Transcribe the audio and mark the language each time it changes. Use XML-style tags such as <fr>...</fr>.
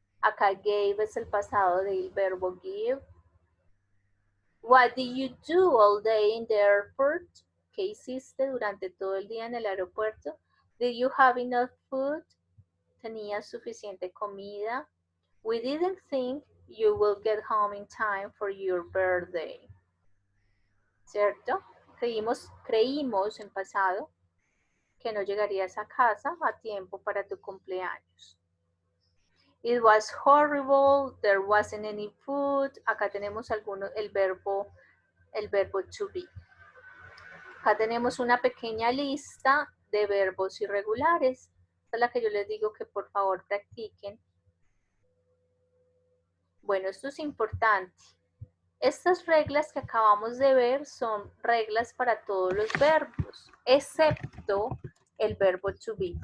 <es>Acá gave es el pasado del verbo give.</es> <en>What did you do all day in the airport?</en> <es>¿Qué hiciste durante todo el día en el aeropuerto?</es> <en>Did you have enough food?</en> <es>¿Tenías suficiente comida?</es> <en>We didn't think you will get home in time for your birthday.</en> <es>¿Cierto? Creímos en pasado que no llegarías a casa a tiempo para tu cumpleaños.</es> <en>It was horrible, there wasn't any food.</en> <es>Acá tenemos el verbo to be. Acá tenemos una pequeña lista de verbos irregulares. Esta es la que yo les digo que por favor practiquen. Bueno, esto es importante. Estas reglas que acabamos de ver son reglas para todos los verbos, excepto el verbo to be.</es>